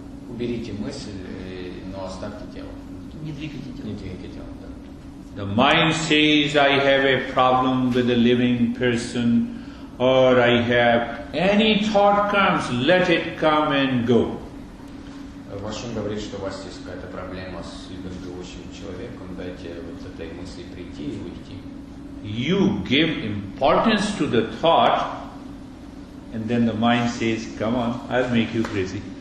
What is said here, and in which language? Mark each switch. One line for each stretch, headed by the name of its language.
Russian: Уберите мысль, но оставьте тело. Не двигайте тело. Не двигайте тело.
English: The mind says, I have a problem with a living person, or I have any thought comes, let it come and go.
Russian: Ваш ум говорит, что у вас есть какая-то проблема с любым живущим человеком, дайте вот этой мысли прийти и уйти.
English: You give importance to the thought, and then the mind says, come on, I'll make you crazy.